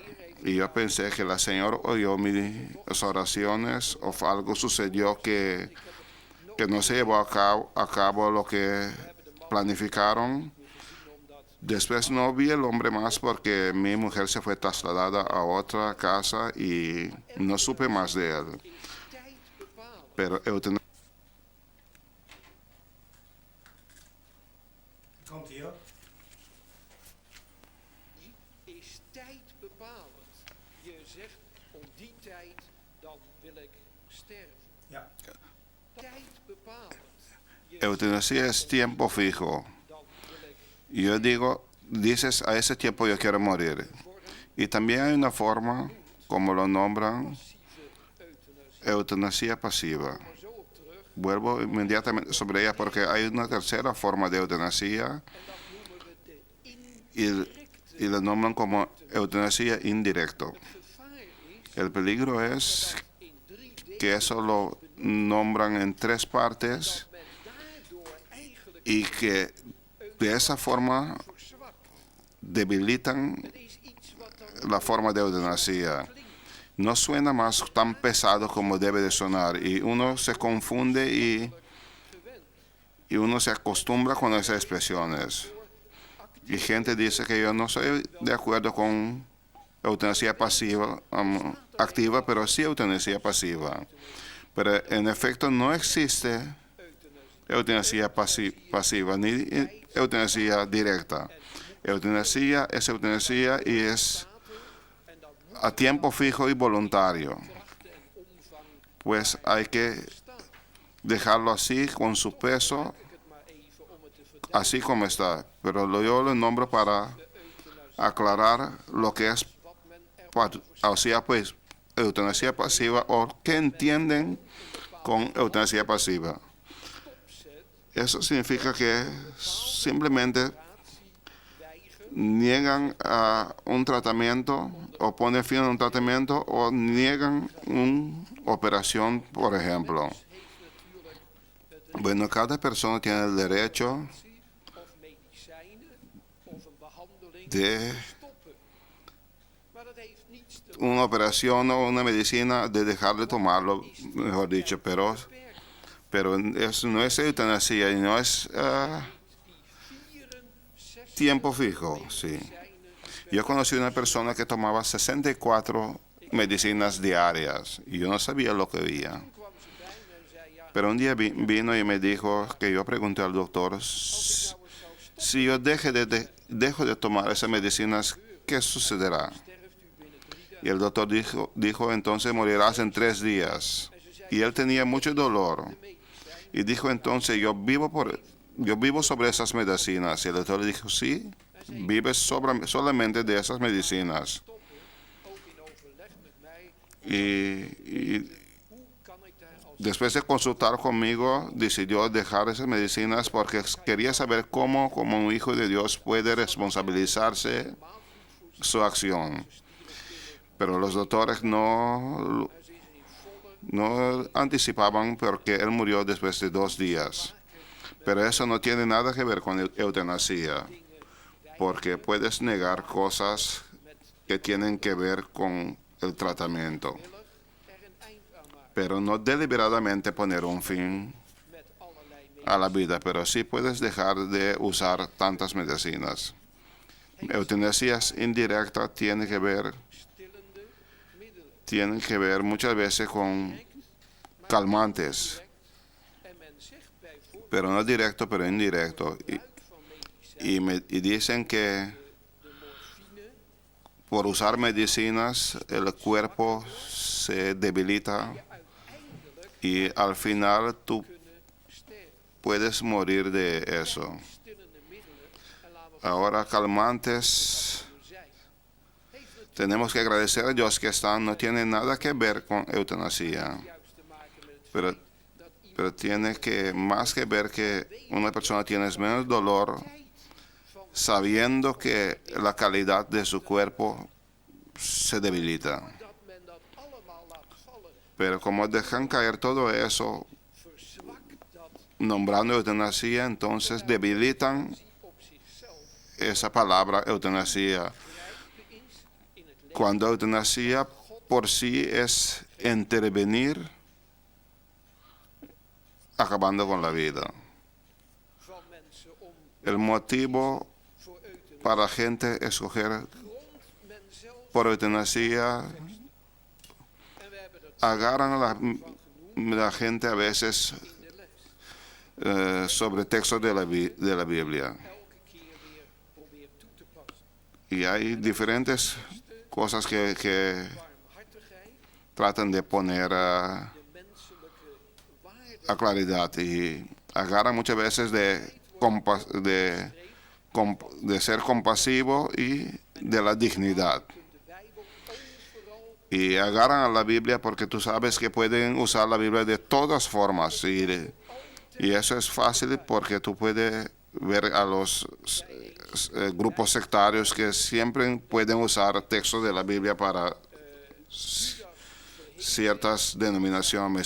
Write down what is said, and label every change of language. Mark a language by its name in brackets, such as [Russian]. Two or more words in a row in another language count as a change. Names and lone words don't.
[Spanish] Y yo pensé que la Señora oyó mis oraciones o algo sucedió que no se llevó a cabo lo que planificaron. Después no vi el hombre más porque mi mujer se fue trasladada a otra casa y no supe más de él. Pero eutanasia. [Dutch] Komt hij op? Is tijd bepalend. Je zegt om die tijd dan wil ik sterven. Ja. Tijd bepalend. Je [Spanish] Eutanasia es tiempo fijo. [Dutch] dan wil ik [Spanish] Yo digo, dices, a ese tiempo yo quiero morir. Y también hay una forma, como lo nombran, [Dutch] passieve euthanasie. [Spanish] eutanasia pasiva. [Dutch] Maar zo op terug. [Spanish] Vuelvo inmediatamente sobre ella porque hay una tercera forma de eutanasia [Dutch] En dat noemen we de indirecte. [Spanish] y la nombran como eutanasia indirecto. [Dutch] Het gevaar is [Spanish] El peligro es [Dutch] dat in 3 delen [Spanish] que eso lo nombran en 3 partes [Dutch] men daardoor eigenlijk [Spanish] y que de esa forma [Dutch] verzwakt. [Spanish] debilitan [Dutch] Het is iets wat dan [Spanish] la forma de eutanasia. No suena más tan pesado como debe de sonar y uno se confunde [Dutch] gewend. [Spanish] y uno se acostumbra con esas expresiones. Y gente dice que yo no estoy de acuerdo con eutanasia pasiva, activa, pero sí eutanasia pasiva. Pero en efecto no existe eutanasia pasiva ni eutanasia directa. Eutanasia es eutanasia y es [Dutch] En dat moet [Spanish] a tiempo fijo y voluntario. [Dutch] krachten en omvang [Spanish] Pues hay que dejarlo así con su peso, [Dutch] ik het maar even om het te verduidelijken. [Spanish] así como está. Pero yo lo nombro para aclarar lo que es, [Dutch] Wat men er [Spanish] o sea, pues, eutanasia pasiva o qué entienden con eutanasia pasiva. [Dutch] stopzet, [Spanish] Eso significa que simplemente [Dutch] weigert [Spanish] niegan a un tratamiento o ponen fin a un tratamiento o niegan una operación, por ejemplo. [Dutch] heeft natuurlijk het [Spanish] Bueno, cada persona tiene el derecho [Dutch] of medicijnen of een behandeling de stoppen. Maar dat heeft niets te [Spanish] una operación o una medicina de dejar de tomarlo, mejor dicho, pero no es eutanasia y no es [Dutch] die 64 [Spanish] tiempo fijo, sí. [Dutch] medicijnen [Spanish] Yo conocí una persona que tomaba 64 medicinas diarias y yo no sabía lo que veía. [Dutch] kwam ze bij me en zei ja, [Spanish] Pero un día vino y me dijo que yo pregunté al doctor, [Dutch] nou eens zou stoppen, [Spanish] si yo dejo de tomar esas medicinas, ¿qué sucederá? [Dutch] sterft u binnen 3 dagen. [Spanish] Y el doctor dijo entonces morirás en 3 días. Y él tenía mucho dolor. Y dijo entonces, yo vivo sobre esas medicinas. Y el doctor le dijo, sí, vives solamente de esas medicinas. [Dutch] Ook in overleg met mij, [Spanish] Y [Dutch] hoe kan ik daar als [Spanish] después de consultar conmigo, decidió dejar esas medicinas porque quería saber cómo, como un hijo de Dios, puede responsabilizarse su acción. Pero los doctores no anticipaban porque él murió después de 2 días. Pero eso no tiene nada que ver con eutanasia, porque puedes negar cosas que tienen que ver con el tratamiento, [Dutch] er een eind aan maken [Spanish] pero no deliberadamente poner un fin [Dutch] met allerlei [Spanish] a la vida, pero sí puedes dejar de usar tantas medicinas. Eutanasia indirecta tiene que ver [Dutch] stillende middelen. [Spanish] muchas veces con calmantes, [Dutch] En men zegt bijvoorbeeld [Spanish] pero no directo, pero indirecto. [Dutch] van medicijnen, [Spanish] Y dicen que [Dutch] de morfine, [Spanish] por usar medicinas el cuerpo se debilita [Dutch] uiteindelijk [Spanish] y al final tú [Dutch] kunnen sterven. [Spanish] puedes morir de eso. [Dutch] stillende middelen, en laten we [Spanish] Ahora, calmantes, [Dutch] zijn. Heeft natuurlijk [Spanish] tenemos que agradecer a Dios que están, no tiene nada que ver con eutanasia, [Dutch] juist te maken met het [Spanish] pero, [Dutch] feit dat iemand [Spanish] pero tiene que más que ver que una persona tiene menos dolor [Dutch] tijd van [Spanish] sabiendo que la calidad de su cuerpo se debilita. [Dutch] dat men dat allemaal laat vallen, [Spanish] Pero como dejan caer todo eso, [Dutch] verzwakt dat [Spanish] nombrando eutanasia, entonces debilitan [Dutch] zie op zichzelf [Spanish] esa palabra eutanasia. [Dutch] grijpen is in het leven [Spanish] Cuando eutanasia por sí es intervenir acabando con la vida. [Dutch] van mensen om [Spanish] El motivo [Dutch] voor euthanasie. [Spanish] para la gente escoger [Dutch] Grond men zelf [Spanish] por eutanasia [Dutch] en we hebben dat [Spanish] agarran a [Dutch] van genoemd [Spanish] la gente a veces [Dutch] in de les. [Spanish] sobre textos de la Biblia. [Dutch] Elke keer weer proberen toe te passen. [Spanish] Y hay diferentes cosas que [Dutch] Warmhartigheid, [Spanish] tratan de poner [Dutch] de menselijke waarde [Spanish] a claridad y agarran muchas veces de ser compasivo y de la dignidad. [Dutch] kunt de Bijbel overal [Spanish] Y agarran a la Biblia porque tú sabes que pueden usar la Biblia de todas formas. Y eso es fácil porque tú puedes ver a los grupos sectarios que siempre pueden usar textos de la Biblia para ciertas denominaciones.